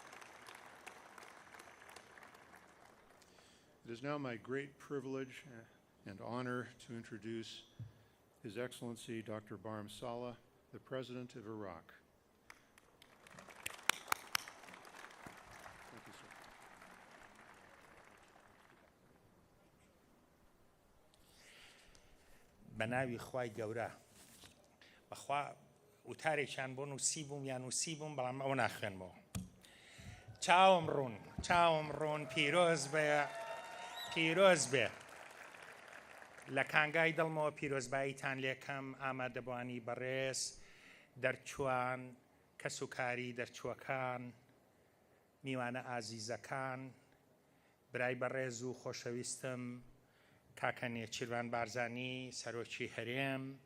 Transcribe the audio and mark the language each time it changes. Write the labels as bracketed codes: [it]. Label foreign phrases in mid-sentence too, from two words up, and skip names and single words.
[en] It is now my great privilege and honor to introduce His Excellency Dr. Barham Saleh, the President of Iraq. Thank you, sir. [ckb] بەناوی خوای گەورە بەخوا وتارێکیان بۆ نووسیبووم یان نووسیبووم بەڵام ئەوە ناخوێنمەوە. چاوم ڕوون پیرۆز بێ لە کانگای دڵمەوە پیرۆزباییتان لێکەم ئامادەبوانی بەڕێز دەرچوان کەس و کاری دەرچووەکان میوانە ئازیزەکان برای بەڕێز و خۆشەویستم کاکە نێچیروان بارزانی سەرۆکی هەرێم